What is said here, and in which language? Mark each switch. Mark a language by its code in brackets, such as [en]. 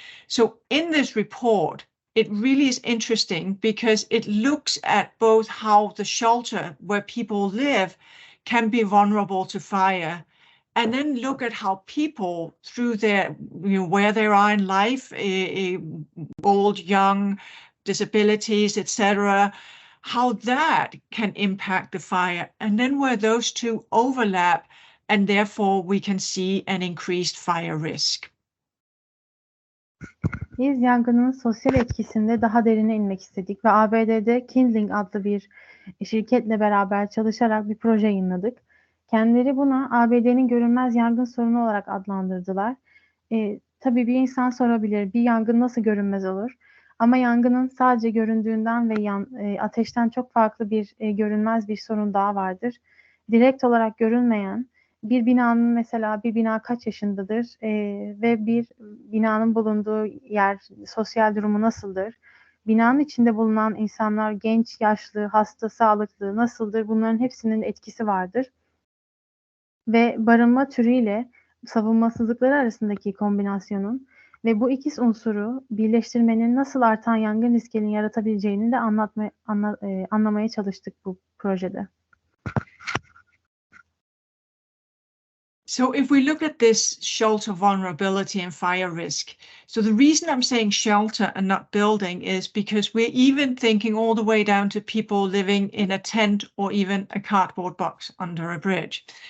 [en] So in this report, it really is interesting because it looks at both how the shelter where people live can be vulnerable to fire, and then look at how people through their, where they are in life, old, young, disabilities, etc., how that can impact the fire, and then where those two overlap, and therefore we can see an increased fire risk. [tr] Biz yangının sosyal etkisinde daha derine inmek istedik ve ABD'de Kindling adlı bir şirketle beraber çalışarak bir proje yayınladık. Kendileri buna ABD'nin görünmez yangın sorunu olarak adlandırdılar. Tabii bir insan sorabilir, bir yangın nasıl görünmez olur? Ama yangının sadece göründüğünden ve ateşten çok farklı bir görünmez bir sorun daha vardır. Direkt olarak görünmeyen, bir binanın mesela bir bina kaç yaşındadır ve bir binanın bulunduğu yer, sosyal durumu nasıldır? Binanın içinde bulunan insanlar genç, yaşlı, hasta, sağlıklı nasıldır? Bunların hepsinin etkisi vardır. Ve barınma türüyle savunmasızlıkları arasındaki kombinasyonun ve bu iki unsuru birleştirmenin nasıl artan yangın riskini yaratabileceğini de anlamaya çalıştık bu projede. [en] So if we look at this shelter vulnerability and fire risk, so the reason I'm saying shelter and not building is because we're even thinking all the way down to people living in a tent or even a cardboard box under a bridge.